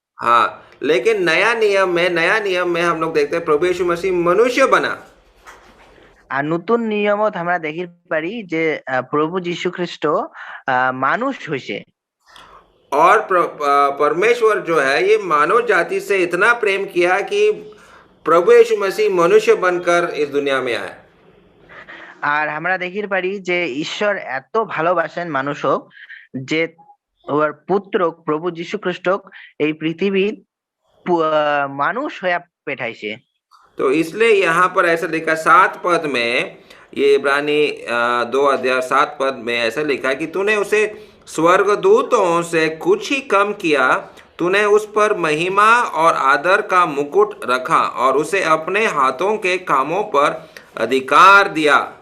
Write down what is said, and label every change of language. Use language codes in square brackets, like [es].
[hi] हाँ, लेकिन नया नियम में हम लोग देखते हैं प्रभु यीशु मसीह मनुष्य बना। [bn] আর নতুন নিয়মত আমরা দেখির পারি যে প্রভু যীশু খ্রিস্ট মানুষ হইছে। [hi] और परमेश्वर जो है ये मानव जाति से इतना प्रेम किया कि प्रभु यीशु मसीह मनुष्य बनकर इस दुनिया में आए। [bn] আর আমরা দেখির পারি যে ঈশ্বর এত ভালোবাসেন মানুষক যে ওর পুত্র প্রভু যীশু খ্রিস্টক এই পৃথিবীর মানুষ হইয়া পেঠাইছে। [hi] तो इसलिए यहाँ पर ऐसा लिखा 7 पद में, ये इब्रानी 2 अध्याय 7 पद में ऐसा लिखा कि तूने उसे स्वर्गदूतों से कुछ ही कम किया, तूने उस पर महिमा और आदर का मुकुट रखा और उसे अपने हाथों के कामों पर अधिकार दिया।